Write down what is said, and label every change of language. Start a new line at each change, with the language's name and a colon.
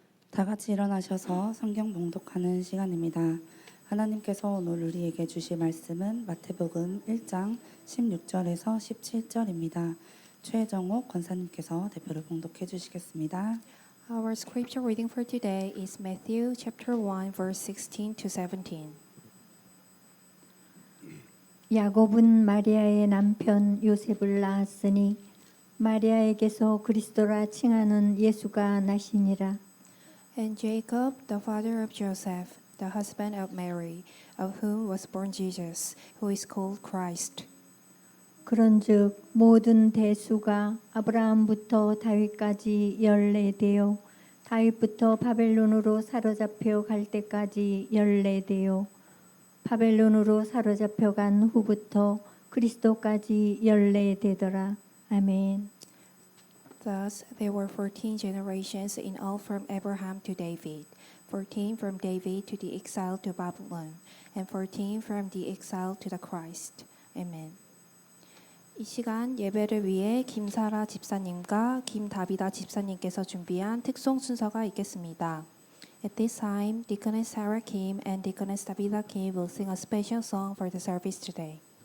Korean: 다 같이 일어나셔서 성경 봉독하는 시간입니다. 하나님께서 오늘 우리에게 주실 말씀은 마태복음 1장 16절에서 17절입니다. 최정옥 권사님께서 대표를 봉독해 주시겠습니다.
English: Our scripture reading for today is Matthew chapter 1 verse 16 to 17.
Korean: 야곱은 마리아의 남편 요셉을 낳았으니 마리아에게서 그리스도라 칭하는 예수가 나시니라.
English: And Jacob, the father of Joseph, the husband of Mary, of whom was born Jesus, who is called Christ.
Korean: 그런즉 모든 대수가 아브라함부터 다윗까지 14대요 다윗부터 바벨론으로 사로잡혀 갈 때까지 14대요 바벨론으로 사로잡혀 간 후부터 그리스도까지 14대더라. 아멘.
English: Thus there were 14 generations in all from Abraham to David, 14 from David to the exile to Babylon, and 14 from the exile to the Christ. Amen.
Korean: 이 시간 예배를 위해 김사라 집사님과 김다비다 집사님께서 준비한 특송 순서가 있겠습니다.
English: At this time, Deaconess Sarah Kim and Deaconess Davida Kim will sing a special song for the service today.